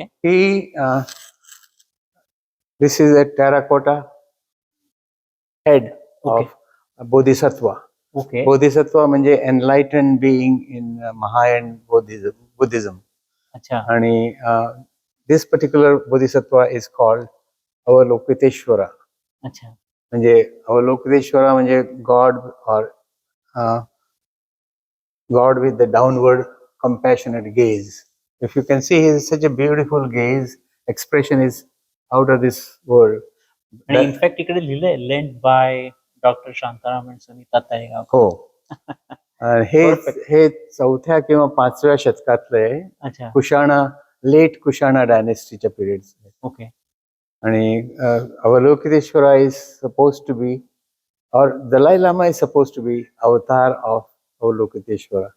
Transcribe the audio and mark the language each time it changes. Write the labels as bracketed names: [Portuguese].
[English] ही this is a terracotta head of Bodhisattva. Okay. Bodhisattva म्हणजे enlightened being in Mahayana Buddhism. अच्छा. आणि this particular Bodhisattva is called Avalokiteshvara. अच्छा. म्हणजे अवलोकितेश्वरा म्हणजे god or God with the downward compassionate gaze. If you can see, he is such a beautiful gaze. Expression is out of this world. [Marathi] आणि in fact इकडे लिहिलंय land by doctor Shantaram आणि सुनीता तळेगावकर. हो. हे 4थ्या किंवा 5व्या शतकातलं आहे. अच्छा. Kushana, late Kushana डायनेस्टीच्या periods. Okay. [English] आणि Avalokiteshvara is suppose to be, or Dalai Lama is suppose to be avatar of Avalokiteshvara.